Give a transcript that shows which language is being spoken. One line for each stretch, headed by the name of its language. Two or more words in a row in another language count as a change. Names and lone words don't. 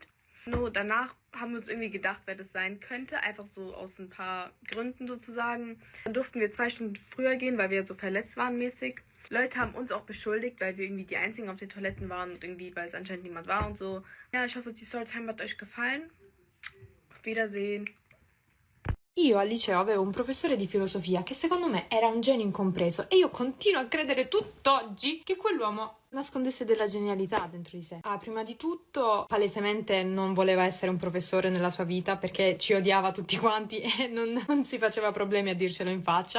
German: Nur danach haben wir uns irgendwie gedacht, wer das sein könnte, einfach so aus ein paar Gründen sozusagen. Dann durften wir 2 Stunden früher gehen, weil wir so verletzt waren mäßig. Leute haben uns auch beschuldigt, weil wir irgendwie die Einzigen auf den Toiletten waren und irgendwie, weil es anscheinend niemand war und so. Ja, ich hoffe, die Storytime hat euch gefallen. Auf Wiedersehen.
Italian: Io al liceo avevo un professore di filosofia che secondo me era un genio incompreso e io continuo a credere tutt'oggi che quell'uomo nascondesse della genialità dentro di sé. Prima di tutto, palesemente non voleva essere un professore nella sua vita perché ci odiava tutti quanti e non si faceva problemi a dircelo in faccia.